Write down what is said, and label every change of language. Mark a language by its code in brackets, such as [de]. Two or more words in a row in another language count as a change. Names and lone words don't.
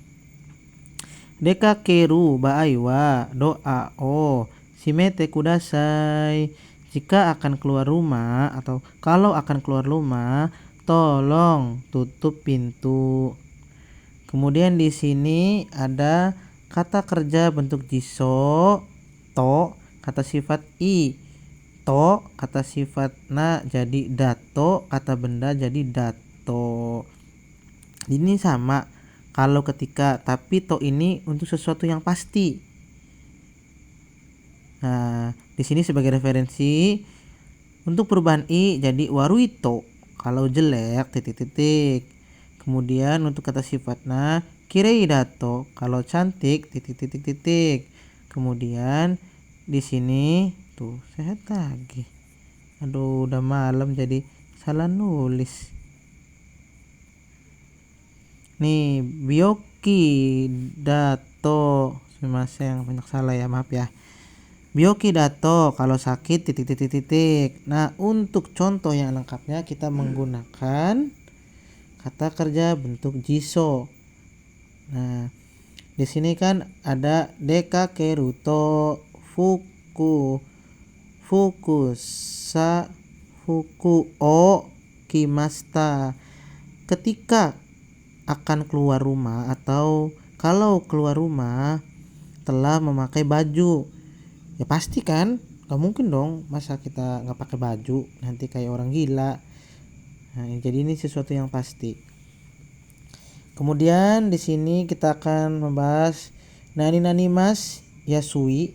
[ja] 出かける場合はドアを閉めてください. [id] Jika akan keluar rumah atau kalau akan keluar rumah, tolong tutup pintu. Kemudian di sini ada kata kerja bentuk jiso, to, kata sifat i, to, kata sifat na jadi dato, kata benda jadi dato. Ini sama kalau ketika, tapi to ini untuk sesuatu yang pasti. Nah, di sini sebagai referensi untuk perubahan i jadi waruito kalau jelek titik-titik. Kemudian untuk kata sifatnya [ja] 綺麗だと [id] kalau cantik titik-titik. Kemudian di sini tuh sehat lagi. Aduh, udah malam jadi salah nulis. Nih, [ja] 病気だと. [id] Sumimasen, banyak salah ya, maaf ya. [ja] 病気だと [id] kalau sakit titik-titik. Nah, untuk contoh yang lengkapnya kita menggunakan kata kerja bentuk jiso. Nah, di sini kan ada [ja] 出かけると ふくさ 服を着ました. [id] Ketika akan keluar rumah atau kalau keluar rumah telah memakai baju. Ya pasti kan, gak mungkin dong masa kita gak pakai baju nanti kayak orang gila. Nah, jadi ini sesuatu yang pasti. Kemudian di sini kita akan membahas [ja] 何ますやすい.